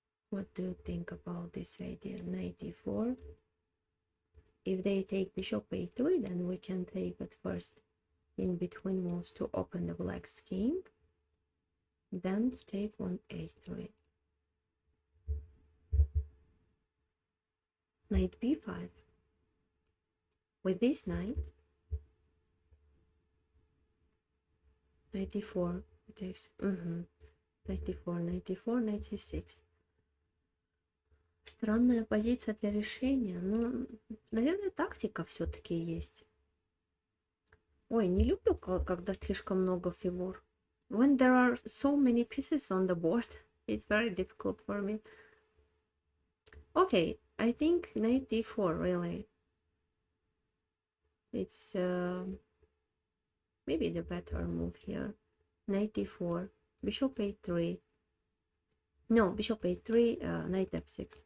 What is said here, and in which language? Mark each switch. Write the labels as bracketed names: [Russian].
[English] What do you think about this idea? Knight e4. If they take bishop a3, then we can take at first in between moves to open the black's king, then to take on a3. Knight b5. With this knight, knight e4 takes. Knight e4, knight e4, knight c6. [Russian] Странная позиция для решения, но, наверное, тактика все-таки есть. Ой, не люблю, когда слишком много фигур. [English] When there are so many pieces on the board, it's very difficult for me. Okay, I think knight d4 really. It's maybe the better move here. Knight d4, bishop a3. No, bishop a3, knight f6.